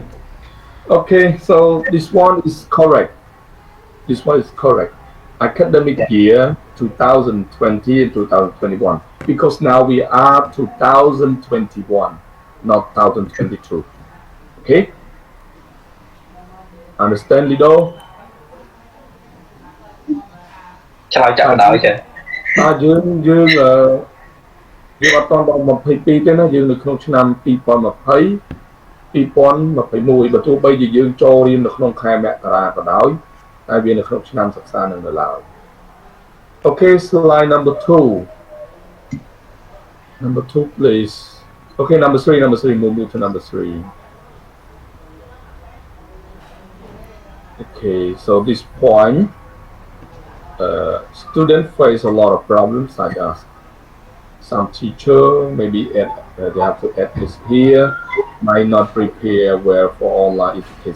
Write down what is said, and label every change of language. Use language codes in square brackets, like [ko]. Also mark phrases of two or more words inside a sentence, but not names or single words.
[en] Okay, so this one is correct. This one is correct. Academic year 2020 and 2021. Because now we are 2021, not 2022. Okay? Understand, Lido? [km] ឆ្លើយចាក់ដល់ចា យើងអត់តដល់22ទេណាយើងនៅក្នុងឆ្នាំ2020 2021បើទោះបីជាយើងចូលរៀននៅក្នុងខែមករាក៏ដោយតែវានៅក្នុងឆ្នាំសិក្សានឹងនៅឡើយ [en] Okay, slide number 2. Number 2, please. Okay, number 3, move to number 3. Okay, so this point, students face a lot of problems such as some teacher maybe they have to add this here, might not prepare well for online education.